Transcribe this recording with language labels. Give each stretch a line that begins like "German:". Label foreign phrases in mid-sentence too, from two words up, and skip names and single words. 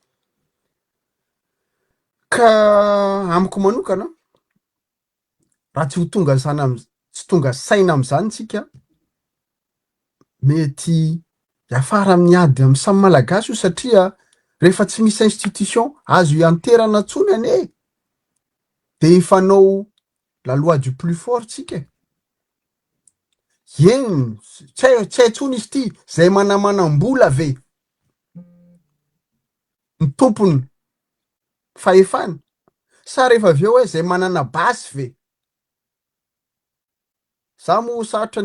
Malagasy: ka amiko manokana raha tsy ho tonga tsy tonga saina am'izany tsika mety hiafara miady amy samy malagasy io satria rehefa tsy misy institution azo ianterana tsony ane de hifanao
French: la loi du plus fort
Malagasy: tsika eny tsy hay tsony izy ty zay manamanam-bola ve ny tompony fahefana sa rehefa avy eo hoe zay manana basy ve za moa sarotra